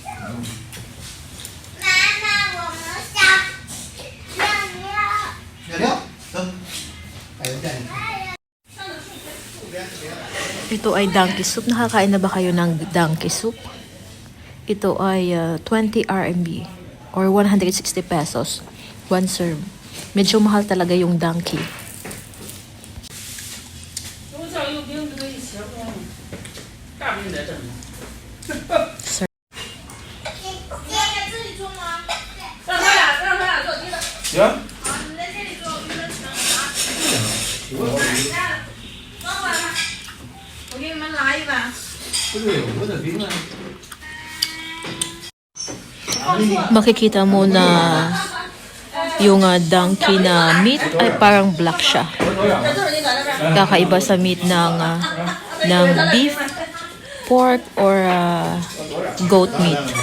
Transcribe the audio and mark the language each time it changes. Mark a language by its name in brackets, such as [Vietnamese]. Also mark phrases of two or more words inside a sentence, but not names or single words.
[Chinese] 原料，走，还有蛋。 [Filipino] Ito ay [English] donkey soup. [Filipino] Nakakain na ba kayo ng [English] donkey soup? [Filipino] Ito ay 20 RMB or 160 pesos. [English] One serve. [Filipino] Medyo mahal talaga yung donkey. Sir. [Chinese] 行。我给你们拿一碗。不对，我的饼呢？ [Filipino] Makikita mo na yung donkey na meat ay parang black siya. Kakaiba sa meat ng [English] beef, pork, or goat meat.